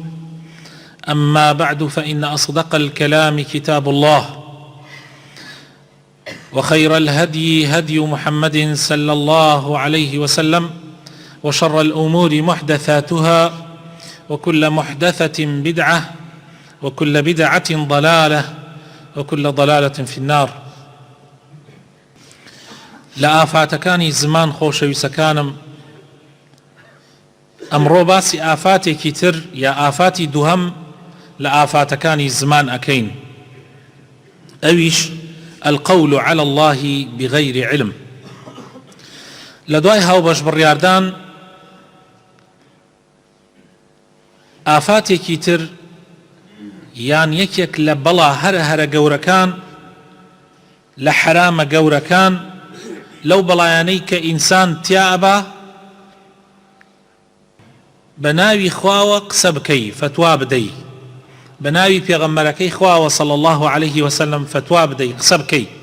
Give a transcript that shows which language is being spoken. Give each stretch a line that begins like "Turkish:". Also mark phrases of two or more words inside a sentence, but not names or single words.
Arabic: أما بعد، فإن أصدق الكلام كتاب الله، وخير الهدي هدي محمد صلى الله عليه وسلم، وشر الأمور محدثاتها، وكل محدثة بدعة، وكل بدعة ضلالة، وكل ضلالة في النار.
Central Kurdish: لآفاتكاني زمان خۆشەویستەکانم، ئەمڕۆ باسی ئافاتێکی تر یا ئافاتی دووهەم لە ئافاتەکانی زمان ئەکەین، ئەویش
Arabic: القول على الله بغير علم.
Central Kurdish: لە دوای هاوبەش بڕیاردان ئافاتێکی تر یان یەکێک لە بەڵا هەرە گەورەکان لە حرامە گەورەکان لەو بەڵایانەی کە ئینسان تیابە بە ناوی خواوە قسە بکەی، فتوا بدەی، بە ناوی پێغەمبەرەکەی خواوە
Arabic: صلی الله عليه وسلم
Central Kurdish: فتوا بدەی، قسە بکەی.